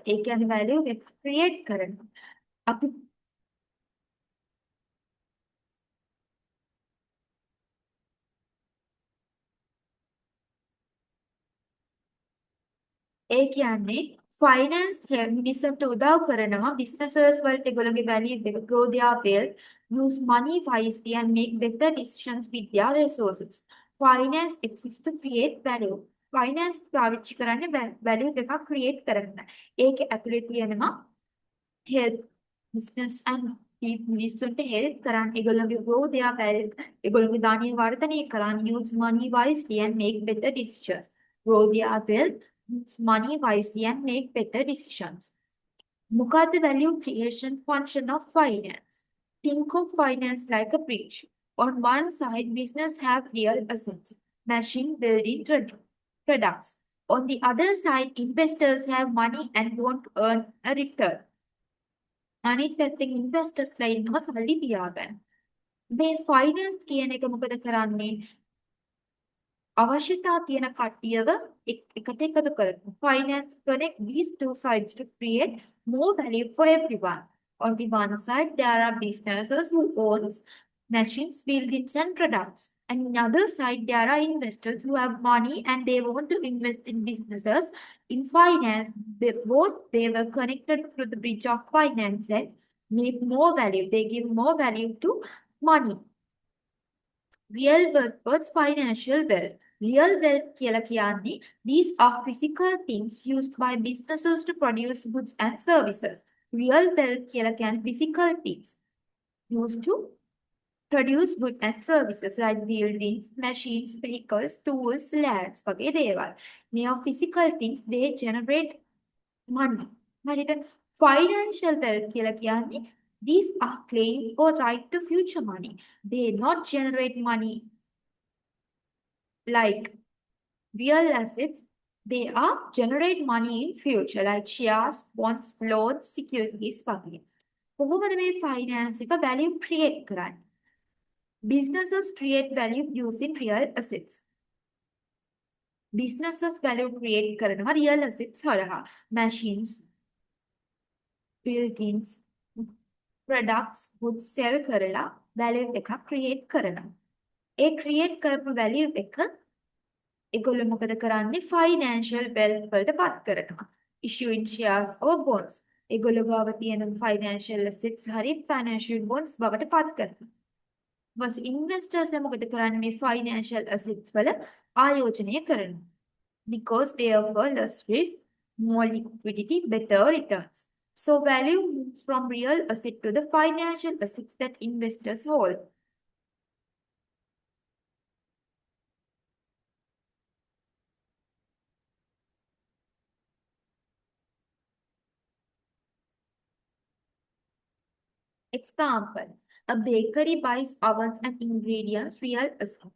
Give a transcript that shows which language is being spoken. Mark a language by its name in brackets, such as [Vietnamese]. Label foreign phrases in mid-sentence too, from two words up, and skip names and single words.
[Sinhala] ඒ කියන්නේ [English] value create [Sinhala] කරනවා. අපි ඒ කියන්නේ [English] finance [Sinhala] මිනිස්සුන්ට උදව් කරනවා [English] businesses [Sinhala] වලට ඒගොල්ලෝගේ [English] value එක grow their wealth, use money wisely and make better decisions with their resources. Finance exists to create value. [Sinhala] Finance පාවිච්චි කරන්නේ value එකක් create කරන්න. ඒක ඇතුලේ තියෙනවා [English] help business and මිනිස්සුන්ට help [Sinhala] කරන්න ඒගොල්ලෝගේ [English] grow their wealth, [Sinhala] ඒගොල්ලෝගේ ධාන්‍ය වර්ධනය කරන්න, [English] use money wisely and make better decisions. Grow their wealth, use money wisely and make better decisions. Look at the value creation function of finance. Think of finance like a bridge. On one side, business have real assets, machine, building, products. On the other side, investors have money and want to earn a return. [Sinhala] අනිත් පැත්තෙන් investors ලා ඉන්නවා සල්ලි තියාගන්න. මේ finance කියන එක මොකද කරන්නේ? අවශ්‍යතා තියෙන කට්ටියව එකට එකතු කරනවා. [English] Finance connect these two sides to create more value for everyone. On the one side, there are businesses who owns machines, buildings, and products. And on the other side, there are investors who have money and they want to invest in businesses. In finance, they were connected through the bridge of finance and make more value. They give more value to money. Real wealth was financial wealth. Real wealth [Sinhala] කියලා කියන්නේ [English] these are physical things used by businesses to produce goods and services. Real wealth [Sinhala] කියලා කියන්නේ [English] physical things used to produce goods and services like buildings, machines, vehicles, tools, lands [Sinhala] වගේ දේවල්. [English] මේ physical things they generate money. හරිද? Financial wealth [Sinhala] කියලා කියන්නේ [English] these are claims or right to future money. They not generate money like real assets. They are generate money in future like shares, bonds, loans, securities වගේ. [Sinhala] කොහොමද මේ finance එක value create කරන්නේ? [English] Businesses create value using real assets. Businesses value create කරනවා real assets හරහා. Machines, buildings, products, goods sell කරලා value එකක් create කරනවා. [Sinhala] ඒ create කරපු value එක ඒගොල්ලෝ මොකද කරන්නේ? [English] Financial wealth [Sinhala] වලට පත් කරනවා. [English] Issuing shares or bonds. [Sinhala] ඒගොල්ලෝ ගාව තියෙන [English] financial assets [Sinhala] හරි [English] financial bonds [Sinhala] බවට පත් කරනවා. ඊපස්සේ investors මොකද කරන්නේ? මේ [English] financial assets [Sinhala] වල ආයෝජනය කරනවා. [English] Because they offer less risk, more liquidity, better returns. So value moves from real asset to the financial assets that investors hold. Example, a bakery buys ovens and ingredients, real assets.